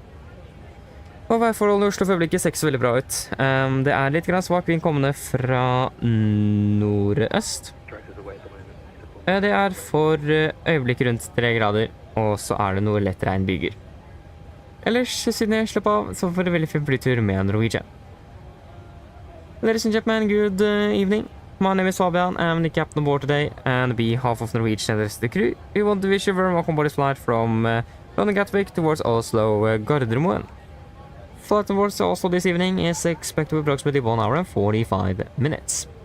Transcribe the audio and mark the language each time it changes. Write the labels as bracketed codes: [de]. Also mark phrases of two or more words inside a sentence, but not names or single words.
[no] Og værforholdene i Oslo for øyeblikket ser ikke så veldig bra ut. Det er litt svak vind kommende fra nordøst. Det er for øyeblikket rundt 3 grader, og så er det noe lett regnbyger. Ellers, siden jeg slapp av, så får det veldig fin flytur med Norwegian. [en] Ladies and gentlemen, good evening. My name is Fabian, I'm the captain on board today, and on behalf of Norwegian and the rest of the crew, we want to wish you a very welcome Boris flight from London Gatwick towards Oslo Gardermoen. Flight towards Oslo this evening is expected to be approximately 1 hour and 45 minutes.